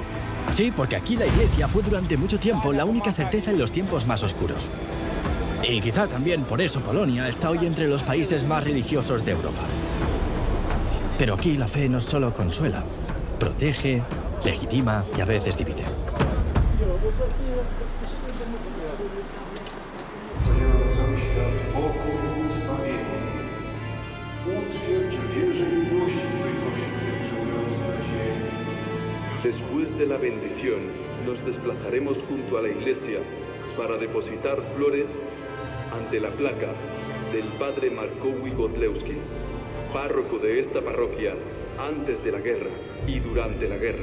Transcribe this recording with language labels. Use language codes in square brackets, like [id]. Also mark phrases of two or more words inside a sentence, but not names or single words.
[es] Sí, porque aquí la Iglesia fue durante mucho tiempo la única certeza en los tiempos más oscuros. Y quizá también por eso Polonia está hoy entre los países más religiosos de Europa. Pero aquí la fe no solo consuela, protege, legitima y a veces divide. [pl] Cały świat pokój i zbawienie. Utwierdź wierze i miłości Twych Kościół. [es] Después de la bendición, nos desplazaremos junto a la iglesia para depositar flores ante la placa del padre Markowi Godlewski, párroco de esta parroquia antes de la guerra y durante la guerra.